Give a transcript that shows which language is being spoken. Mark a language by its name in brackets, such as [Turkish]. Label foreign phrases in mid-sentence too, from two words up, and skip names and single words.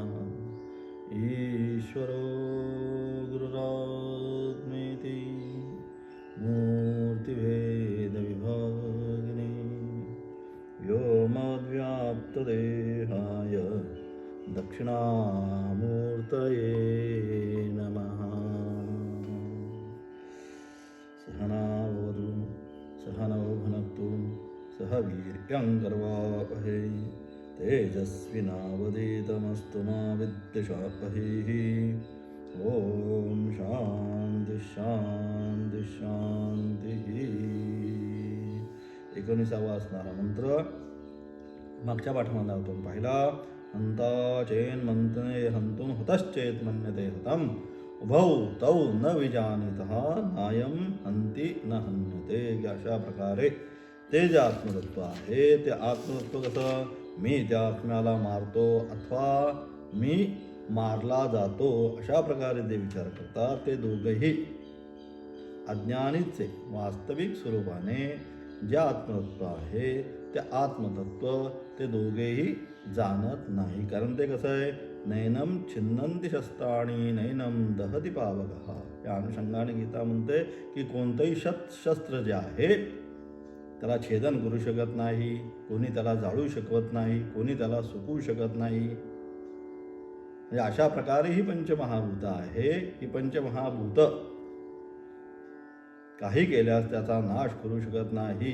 [Sanskrit] ईश्वरो गुरुरात्मेति मूर्तिभेदविभागिने व्योमव्याप्तदेहाय दक्षिणामूर्तये नमः। सहनावतु सहनौ भुनक्तु सह वीर्यङ्करवावहै तेजस्विनावधीतमस्तु मा विद्विषावहैः। ओम शांती शांती शांती। [Marathi] 19वा असणारा मंत्र मागच्या पाठामध्ये आपण पाहिला. [Sanskrit] हंताचेन मंतने हंतुम हतश्चेत मन्यते हतम उभौ तौ न विजानीतः नायम हंती न हन्यते. [Marathi] अशा प्रकारे ते जे आत्मतत्व आहे ते आत्मतत्व कसं, मी त्या आत्म्याला मारतो अथवा मी मारला जातो अशा प्रकारे ते विचार करतात. ते दोघेही अज्ञानीचे वास्तविक स्वरूपाने जे आत्मतत्व आहे ते आत्मतत्व ते दोघेही जाणत नाही. कारण ते कसं आहे, [Sanskrit] नैनम छिन्नंती शस्त्राणी नैनम दहती पावकः. [Marathi] या अनुषंगाने गीता म्हणते की कोणतंही शस्त्र जे आहे त्याला छेदन करू शकत नाही, कोणी त्याला जाळू शकत नाही, कोणी त्याला सुकवू शकत नाही. अशा प्रकारे ही पंचमहाभूत आहे. ही पंचमहाभूत काही केल्यास त्याचा नाश करू शकत नाही.